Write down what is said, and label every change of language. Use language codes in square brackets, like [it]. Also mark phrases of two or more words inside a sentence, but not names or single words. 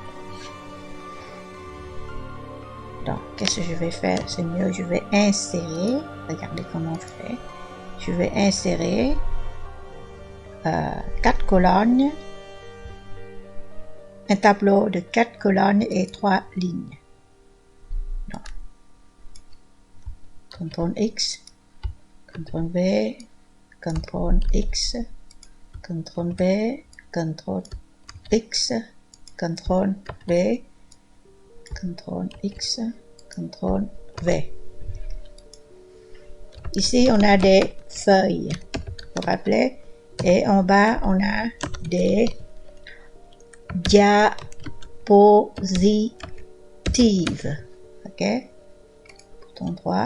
[fr] Donc, qu'est-ce que je vais faire? C'est mieux, je vais insérer, regardez comment je fais. Je vais insérer 4 colonnes, un tableau de 4 colonnes et 3 lignes. Donc, CTRL-X, CTRL-V, CTRL-X, CTRL-V, CTRL-X, CTRL-V, CTRL-X, CTRL-V. Ici, on a des feuilles, vous vous rappelez, et en bas, on a des diapositives. OK? Bouton droit.